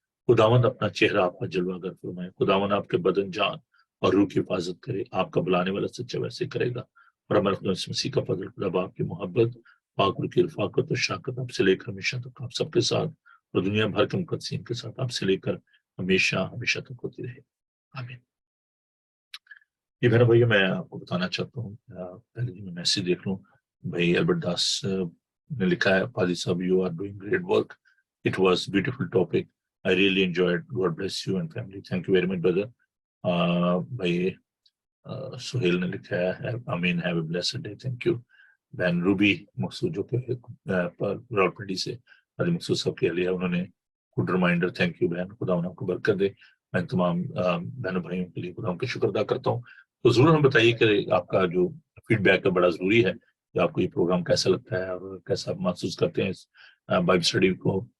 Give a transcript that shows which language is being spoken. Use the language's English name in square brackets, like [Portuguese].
[Urdu] خداوند اپنا چہرہ آپ کا جلوہ گر فرمائے، خداوند آپ کے بدن جان اور روح کی حفاظت کرے، آپ کا بلانے والا سچا ویسے کرے گا، اور ہمارے خدا یسوع مسیح کا فضل، خدا باپ کی محبت، پاک روح کی رفاقت اور شراکت آپ سے لے کر ہمیشہ تک آپ سب کے ساتھ اور دنیا بھر کے مقدسین کے ساتھ آپ سے لے کر ہمیشہ ہمیشہ تک ہوتی رہے، آمین۔ یہ بہن بھائی میں آپ کو بتانا چاہتا ہوں، پہلے میں میسج دیکھ لوں، بھائی البرٹ داس نے لکھا ہے، پادری صاحب [English] You are doing great work, it was beautiful topic, I really enjoyed. God bless you and family. Thank you very much, brother. [Urdu] بھائی سہیل نے لکھا ہے، آمین، [English] have a blessed day. Thank you. [Urdu] بہن روبی مقصود جو کہ راولپنڈی سے علی مقصود صاحب کے لیے، انہوں نے [English] good reminder, thank you [Urdu] بہن، خدا انہیں آپ کو برکت دے۔ میں تمام بہنوں بھائیوں کے لیے خدا ان کا شکر ادا کرتا ہوں۔ تو ضرور ہمیں بتائیے کہ آپ کا جو فیڈ بیک ہے بڑا ضروری ہے، کہ آپ کو یہ پروگرام کیسا لگتا ہے اور کیسا آپ محسوس کرتے ہیں اس بائبل اسٹڈی کو